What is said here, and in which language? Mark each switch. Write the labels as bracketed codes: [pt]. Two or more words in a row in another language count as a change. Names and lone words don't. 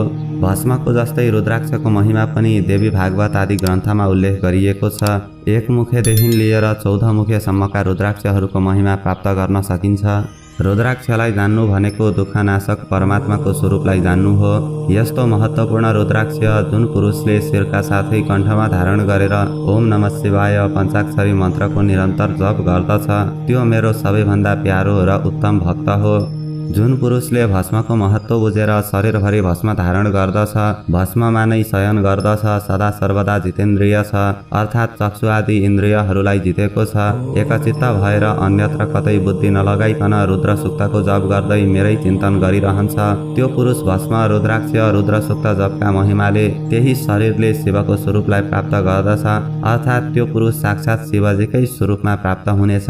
[ne] भस्मको जस्तै रुद्राक्षको महिमा पनि देवी भागवत आदि ग्रन्थमा उल्लेख गरिएको छ। एक मुखेदेखि लिएर 14 मुखेसम्मका रुद्राक्षहरूको महिमा प्राप्त गर्न सकिन्छ। रुद्राक्षलाई जान्नु भनेको दुःखनाशक परमात्माको स्वरूपलाई जान्नु हो। यस्तो महत्त्वपूर्ण रुद्राक्ष जुन पुरुषले शिरका साथै कण्ठमा धारण गरेर [sa] ओम नमः शिवाय [ne] पञ्चाक्षरी मन्त्रको निरन्तर जप गर्दछ, त्यो मेरो सबैभन्दा प्यारो र उत्तम भक्त हो। जुन पुरुषले भस्मको महत्त्व बुझेर शरीरभरि भस्म धारण गर्दछ, भस्ममा नै शयन गर्दछ, सदा सर्वदा जितेन्द्रिय छ, अर्थात् चक्षु आदि इन्द्रियहरूलाई जितेको छ, एकचित्त भएर अन्यत्र कतै बुद्धि नलगाइकन रुद्र सूक्तको जप गर्दै मेरै चिन्तन गरिरहन्छ, त्यो पुरुष भस्म, रुद्राक्ष, रुद्र सूक्त जपका महिमाले त्यही शरीरले शिवको स्वरूपलाई प्राप्त गर्दछ, अर्थात् त्यो पुरुष साक्षात् शिवजीकै स्वरूपमा प्राप्त हुनेछ।